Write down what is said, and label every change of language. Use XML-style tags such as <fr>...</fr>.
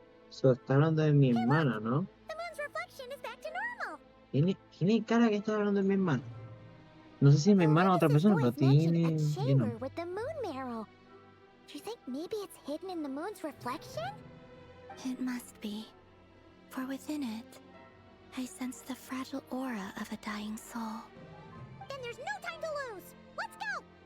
<es>So, está hablando de mi hermana, ¿no?</es> <en>The moon's reflection is back to normal.</en> <es>Tiene cara que está hablando de mi hermana. No sé si es mi hermana o otra persona, pero tiene.</es> <en>A chamber with the moon marrow. Do you think maybe it's hidden in the moon's reflection? It must be. For within it, I sense the fragile aura of a dying soul. Then there's no time to lose. Let's go.</en>